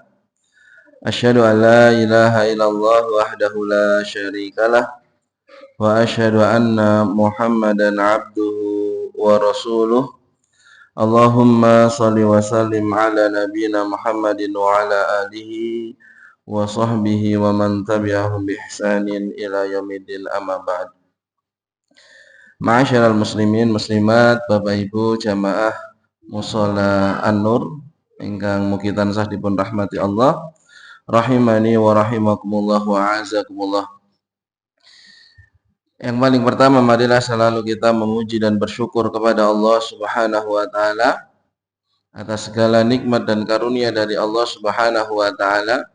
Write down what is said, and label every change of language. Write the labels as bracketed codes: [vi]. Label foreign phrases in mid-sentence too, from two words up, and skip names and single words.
[ar] أشهد أن لا إله إلا الله وحده لا شريك له وأشهد أن محمدا عبده ورسوله. اللهم صل وسلم على نبينا محمد وعلى آله وصحبه ومن تبعهم بإحسان إلى يوم الدين، أما بعد. معاشر المسلمين المسلمات, [jv] Bapak Ibu jamaah mushola An-Nur ingkang mugi tansah dipun rahmati Allah, [ar] رحمني ورحمكم الله وأعزكم الله. [id] Yang paling pertama, marilah selalu kita memuji dan bersyukur kepada [ar] الله سبحانه وتعالى [id] atas segala nikmat dan karunia dari [ar] الله سبحانه وتعالى.